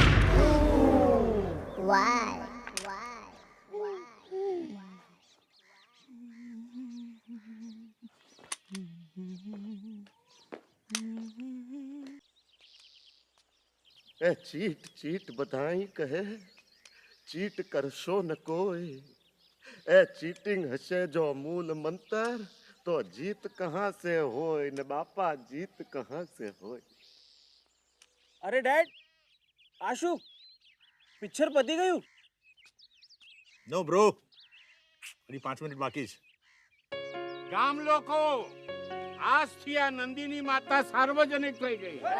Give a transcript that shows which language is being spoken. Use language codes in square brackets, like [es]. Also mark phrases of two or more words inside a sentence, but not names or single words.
[en] Why? [gu] એ ચીટ ચીટ બધાઈ કહે, ચીટ કરશો ન કોઈ. એ ચીટિંગ હસે જો મૂળ મંત્ર, તો જીત કહાં સે હોય ન બાપા, જીત કહાં સે હોય. અરે ડેડ, આ શું પિક્ચર પતી ગયું? [en] no bro, [gu] હજી 5 મિનિટ બાકી છે. ગામ લોકો, આજથી આ નંદિની માતા સાર્વજનિક થઈ ગઈ.